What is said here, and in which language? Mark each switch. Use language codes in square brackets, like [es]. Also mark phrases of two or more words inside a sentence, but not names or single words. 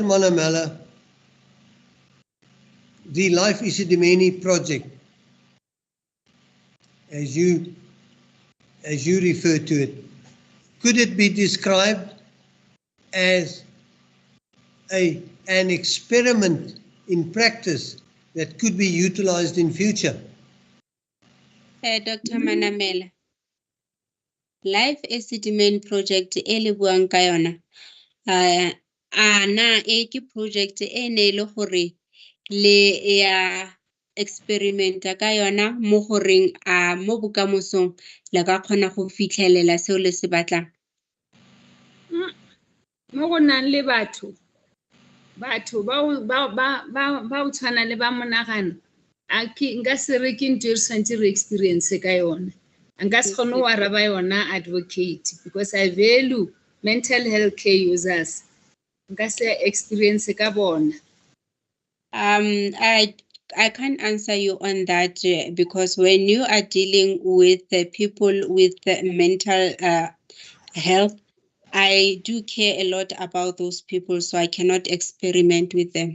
[en] Manamela, the Life Esidimeni project, as you refer to it, could it be described as an experiment in practice that could be utilized in future? Dr. [nso] Manamela, Life Esidimeni project e le buang ka yona ana e ke project e ne le gore le ya experimenta ka yona mo goreng mo bokamosong le ka kgona go fitlhelela seo le se batlang. Mo go nang le batho ba o tshwana le ba monagano nka se re ke ntho e re tshwanetse re experience ka yona. Nka se kgone go araba yona advocate [en] because I value mental health care users. [nso] Nka se experience ka bona. [en] I can't answer you on that because when you are dealing with the people with mental health, I do care a lot about those people, so I cannot experiment with them.